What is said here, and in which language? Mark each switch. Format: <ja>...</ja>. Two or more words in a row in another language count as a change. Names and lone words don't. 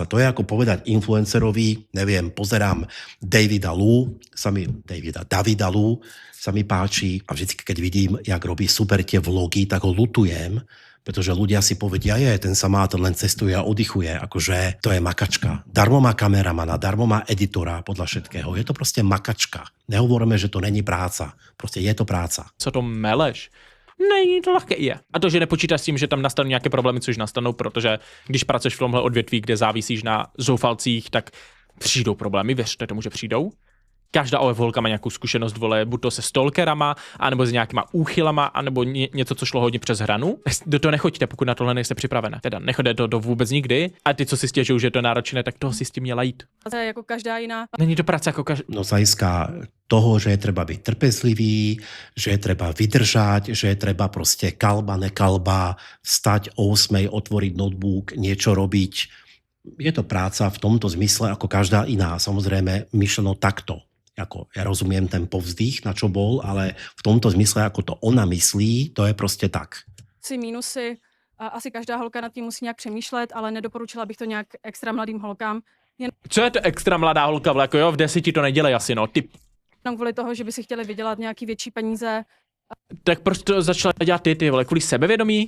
<sk>To je ako povedať influencerovi, neviem, pozerám Davida Lu, sa mi páči a vždy, keď vidím, jak robí super tie vlogy, tak ho lutujem, pretože ľudia si povedia, ten sa má, ten len cestuje a oddychuje, akože to je makačka. Darmo má kameramana, darmo má editora, podľa všetkého. Je to proste makačka. Nehovoríme, že to není práca. Proste je to práca.</sk> <cs>Co to meleš? Není to lehké je. A to, že nepočítáš s tím, že tam nastanou nějaké problémy, což nastanou, protože když pracuješ v tomhle odvětví, kde závisíš na zoufalcích, tak přijdou problémy, věřte tomu, že přijdou. Každá OF holka má nějakou zkušenost, vole, buď to se stalkerama, anebo s nějakýma úchylama, anebo něco, co šlo hodně přes hranu. Do toho nechoďte, pokud na tohle nejste připravené. Teda nechoďte do vůbec nikdy. A ty, co si stěžují, že je to náročné, tak toho si s tím měla jít. To je jako každá jiná. Není to práce jako každá.</cs> <sk>No z hľadiska toho, že je treba byť trpezlivý, že je treba vydržať, že je treba proste kalba, nekalba, vstať o 8, otvoriť notebook, niečo robiť. Je to práca v tomto zmysle ako každá iná. Samozrejme, myšleno takto. Ako ja rozumiem ten povzdych, na čo bol, ale v tomto zmysle, ako to ona myslí, to je proste tak. Minusy.</sk> <cs>Asi každá holka nad tím musí nějak přemýšlet, ale nedoporučila bych to nějak extra mladým holkám. Co je to extra mladá holka, jako jo, v 10 to nedělej asi, no, ty. Jenom kvůli toho, že by si chtěli vydělat nějaký větší peníze. Tak proč to začala dělat ty vole, kvůli sebevědomí?</cs>